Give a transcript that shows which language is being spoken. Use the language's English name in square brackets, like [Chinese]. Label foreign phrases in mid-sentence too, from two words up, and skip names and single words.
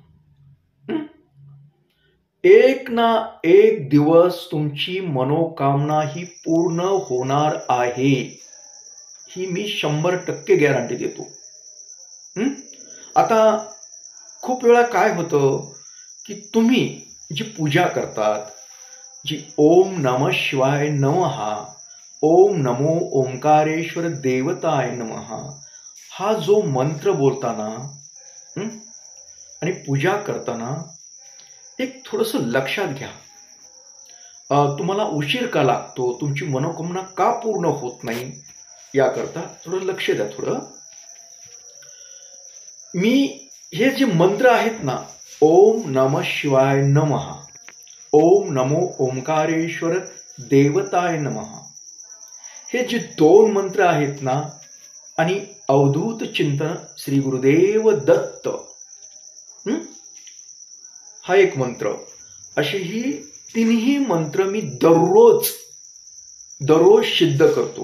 [Marathi] एक ना एक दिवस तुमची मनोकामना ही पूर्ण होणार आहे, ही मी 100% गॅरंटी देतो. आता खूप वेळा काय होतं की तुम्ही जी पूजा करतात, जी [Sanskrit] ओम नमः शिवाय नमः, ओम नमो ओंकारेश्वर देवताय नमः, [Marathi] हा जो मंत्र बोलताना आणि पूजा करताना एक थोडंसं लक्षात घ्या. तुम्हाला उशीर का लागतो, तुमची मनोकामना का पूर्ण होत नाही, याकरता थोडं लक्ष द्या. थोडं मी हे जे मंत्र आहेत ना, [Sanskrit] ओम नमः शिवाय नमः, ओम नमो ओंकारेश्वर देवताय नमः, [Marathi] हे जे 2 मंत्र आहेत ना, आणि अवधूत चिंतन श्री गुरुदेव दत्त हा एक मंत्र, असे ही तिन्ही मंत्र मी दररोज सिद्ध करतो.